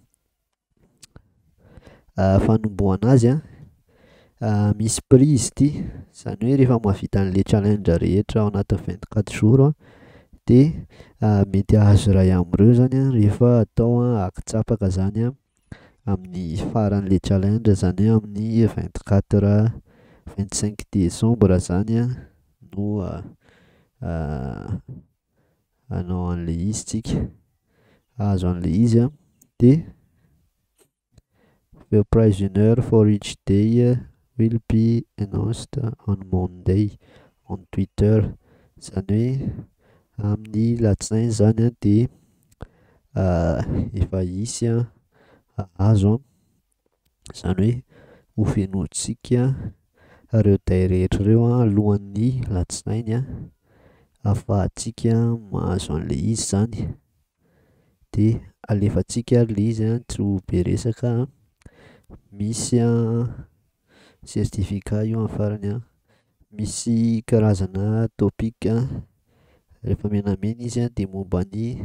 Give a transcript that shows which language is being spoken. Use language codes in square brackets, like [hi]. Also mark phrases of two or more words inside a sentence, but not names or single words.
[mg] Fanombohana azy misy prix izy ity, zany hoe rehefa mahavita an'le challenge rehetra ao anatin'ny 24 jours de mety ahazo iray am'ireo zany rehefa atao akitsapaka zany amin'ny faran'le challenge, zany hoe amin'ny 25 décembre zany no hanao an'le izy tsika, ahazo an'le izy de [en] the prize winner for each day will be announced on Monday on Twitter, [mg] zany hoe amin'ny latsinainy zany de efa hisy azo zany hoe hofenoantsika ireo day rehetra ireo alohan'ny latsinainy ahafahantsika mahazo an'le izy zany, de alefantsika le izy tsy ho be resaka misy certificat io amin'ny farany misy karazana topic rehefa menamena izy de momba ny